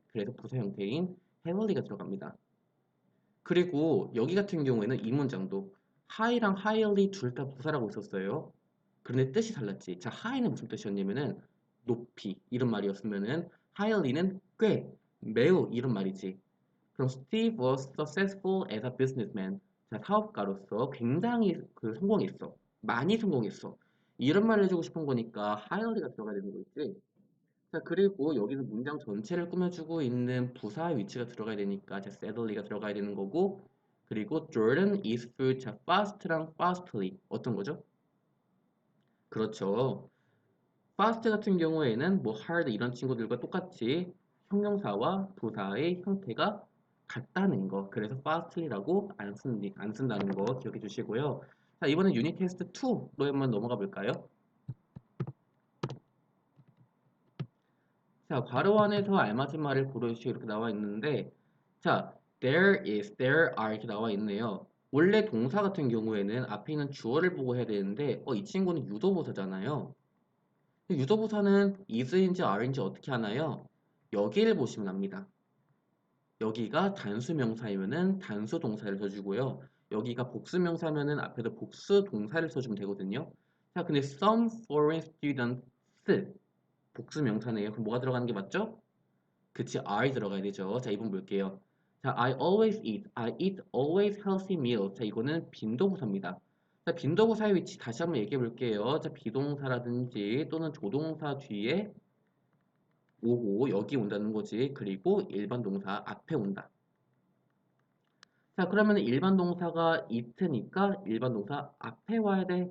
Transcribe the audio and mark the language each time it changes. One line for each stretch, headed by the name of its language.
Korean: 그래서 부사 형태인 heavily 가 들어갑니다. 그리고 여기 같은 경우에는 이 문장도 high랑 highly 둘 다 부사라고 있었어요. 그런데 뜻이 달랐지. 자, high는 무슨 뜻이었냐면은 높이 이런 말이었으면은 highly는 꽤, 매우 이런 말이지.
English: 그럼 Steve was successful as a businessman.
Korean: 자, 사업가로서 굉장히 성공했어. 많이 성공했어. 이런 말을 해주고 싶은 거니까 highly가 들어가야 되는 거 있지. 자, 그리고 여기는 문장 전체를 꾸며주고 있는 부사의 위치가 들어가야 되니까 자, sadly가 들어가야 되는 거고 그리고
English: Jordan is food.
Korean: 자, fast랑 fastly 어떤 거죠? 그렇죠. fast 같은 경우에는 뭐 hard 이런 친구들과 똑같이 형용사와 부사의 형태가 같다는 거. 그래서 fastly라고 안 쓴다는 거 기억해 주시고요. 자, 이번엔 유닛 테스트 2로 한번 넘어가 볼까요? 자, 괄호 안에서 알맞은 말을 고르시오 이렇게 나와 있는데 자, there is, there are 이렇게 나와 있네요. 원래 동사 같은 경우에는 앞에 있는 주어를 보고 해야 되는데 이 친구는 유도부사잖아요. 유도부사는 is인지 are인지 어떻게 하나요? 여기를 보시면 압니다. 여기가 단수 명사이면은 단수 동사를 써주고요. 여기가 복수 명사면은 앞에서 복수 동사를 써주면 되거든요. 자, 근데
English: some foreign students
Korean: 복수 명사네요. 그럼 뭐가 들어가는 게 맞죠? 그치, I 들어가야 되죠. 자, 이번 볼게요.
English: 자, I eat always healthy meals.
Korean: 자, 이거는 빈도부사입니다. 자, 빈도부사의 위치 다시 한번 얘기해 볼게요. 자, 비동사라든지 또는 조동사 뒤에 오고 여기 온다는 거지. 그리고 일반 동사 앞에 온다. 자, 그러면 일반 동사가 it니까 일반 동사 앞에 와야 돼.